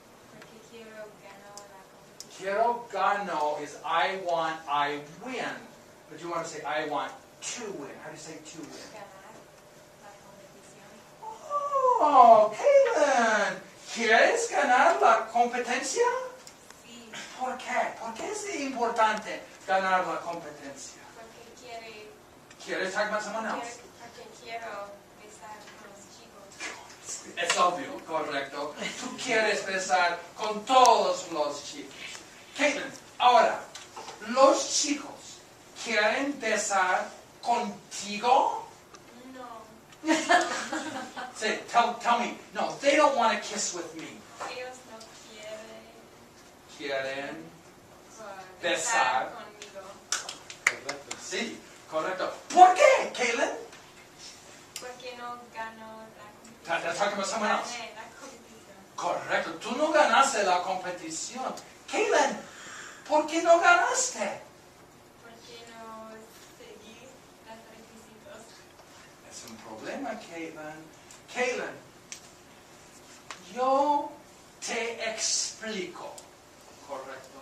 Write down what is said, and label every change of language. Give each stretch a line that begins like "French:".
Spanish: Porque quiero ganar la competición. Quiero gano
English: is I want, I win. But you want to say I want to win. How do you say to win? Ganar la competición.
Spanish: Oh, Caitlin, ¿quieres ganar la competencia? Sí, ¿Por qué? ¿Por qué es importante ganar la competencia? porque quiere. ¿Quieres
English: talk about someone else?
Spanish: Porque quiero besar con los chicos. Es obvio, correcto. Tú quieres besar con todos los chicos. Caitlin, ahora, ¿los chicos quieren besar contigo? No,
English: Say, tell me. No, they don't want to kiss with me.
Spanish: ellos no quieren Quieren besar besar. conmigo. Correcto. Sí, correcto. ¿Por qué, Caitlin? Porque no ganó la
English: That's talking about someone else.
Spanish: Gané la competición. Correcto, tú no ganaste la competición. Caitlin, ¿por qué no ganaste? Porque no seguí los requisitos. Es un problema, Caitlin. Caitlin, yo te explico, correcto.